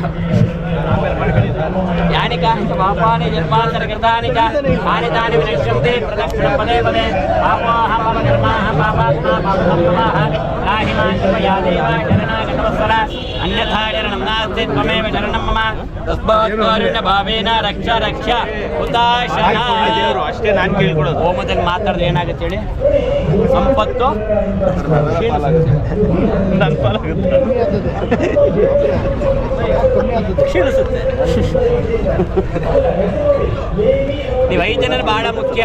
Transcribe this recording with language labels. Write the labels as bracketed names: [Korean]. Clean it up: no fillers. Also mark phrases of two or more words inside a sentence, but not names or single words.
[Sanskrit] च पापानि जन्मान्तरकृतानि च तानि तानि विनश्यन्ति प्रदक्षिणं पदे पदे पापोऽहं कर्माः पापात्मा पापसम्भवः नाहि मां कृपया देव शरणागतवत्सल अन्यथा शरणं नास्ति त्वमेव शरणं मम तस्मात् कारुण्यभावेन रक्ष रक्ष ಹುತಾಶನ [Kannada] ಅಷ್ಟೇ ನಾನು ಕೇಳ್ಕೊಳ್ಳೋದು. ಹೋಮದಲ್ಲಿ ಮಾತಾಡಿದ್ರೆ ಏನಾಗುತ್ತೆ ಹೇಳಿ, ಸಂಪತ್ತು ನನ್ನ ಪಾಲಾಗುತ್ತೆ, ಕ್ಷೀಣಿಸುತ್ತೆ. ನೀವು 5 ಜನ ಬಹಳ ಮುಖ್ಯ.